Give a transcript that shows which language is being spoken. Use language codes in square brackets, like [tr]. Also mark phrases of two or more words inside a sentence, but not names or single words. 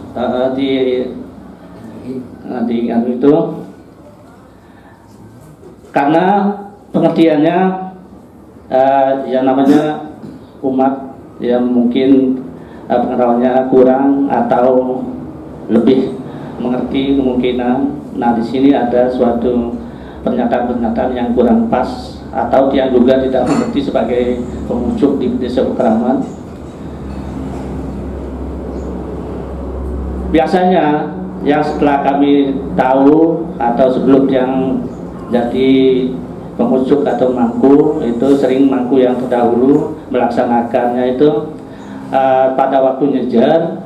[id] itu, karena pengertiannya yang namanya umat yang mungkin pengetahuannya kurang atau lebih mengerti kemungkinan. Nah, di sini ada suatu pernyataan-pernyataan yang kurang pas atau dia juga tidak mengerti sebagai pemucuk di desa Pekraman. Biasanya yang setelah kami tahu atau sebelum yang jadi pemucuk atau mangku itu sering mangku yang terdahulu melaksanakannya itu pada waktu nyejer.